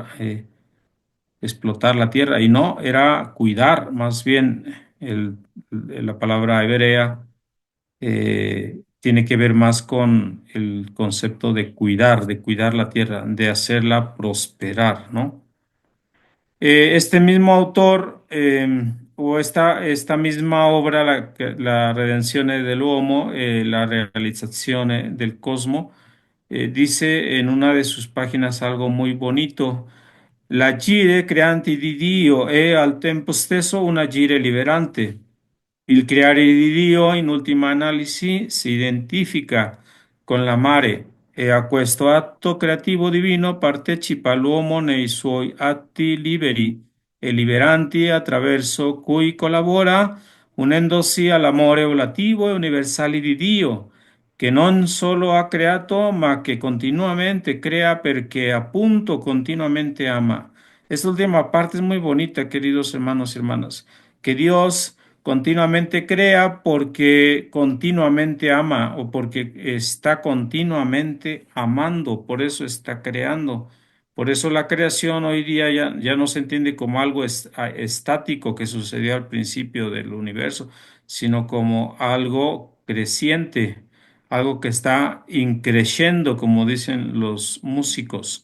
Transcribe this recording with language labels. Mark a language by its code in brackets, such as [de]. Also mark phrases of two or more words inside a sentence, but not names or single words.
[es] Explotar la tierra y no, era cuidar, más bien la palabra hebrea tiene que ver más con el concepto de cuidar la tierra, de hacerla prosperar, ¿no? Este mismo autor o esta misma obra, la Redenzione dell'uomo, la realizzazione del cosmo, dice en una de sus páginas algo muy bonito. [it] L'agire creante di Dio è al tempo stesso un agire liberante. Il creare di Dio, in ultima analisi, si identifica con l'amare e a questo atto creativo divino partecipa l'uomo nei suoi atti liberi e liberanti attraverso cui collabora unendosi all'amore volativo e universale di Dio, che non solo ha creato, ma che continuamente crea perché appunto continuamente ama. [es] Esta última parte es muy bonita, queridos hermanos y hermanas, que Dios continuamente crea porque continuamente ama o porque está continuamente amando, por eso está creando. Por eso la creación hoy día ya no se entiende como algo estático que sucedió al principio del universo, sino como algo creciente, algo que está increciendo, como dicen los músicos.